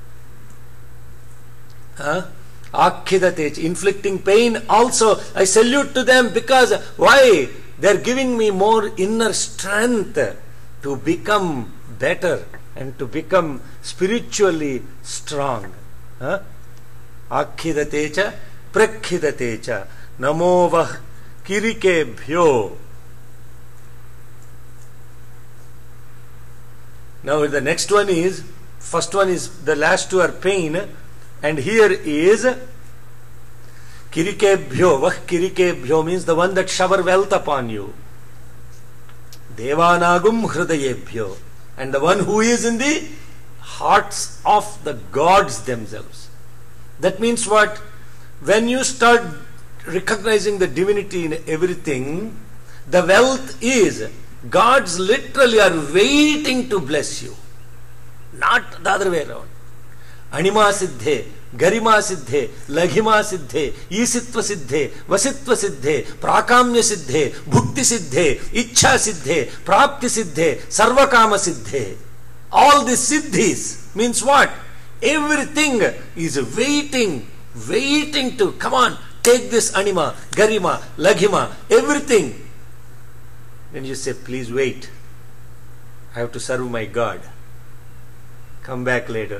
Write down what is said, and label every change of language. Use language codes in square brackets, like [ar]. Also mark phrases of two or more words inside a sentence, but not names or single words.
[en] Akhidatech, inflicting pain also, I salute to them, because why? They are giving me more inner strength to become better and to become spiritually strong. [sa] आखिदतेच प्रखिदतेच नमो वः किरिकेभ्यो. [en] Now the next one is, first one is, the last two are pain, and here is kirikebhyo. [sa] वः किरिकेभ्यो [en] means the one that shower wealth upon you. [sa] देवानागुं हृदयेभ्यो, [en] and the one who is in the hearts of the gods themselves. That means what? When you start recognizing the divinity in everything, the wealth is, gods literally are waiting to bless you. Not the other way around. [sa] अणिमा सिद्धे, गरिमा सिद्धे, लघिमा सिद्धे, ईशित्व सिद्धे, वशित्व सिद्धे, प्राकाम्य सिद्धे, भुक्ति सिद्धे, इच्छा सिद्धे, प्राप्ति सिद्धे, सर्वकाम सिद्धे. [en] All these siddhis means what? Everything is waiting to, come on, take this [sa] अणिमा, गरिमा, लघिमा, [en] everything. Then you say, please wait. I have to serve my God. Come back later.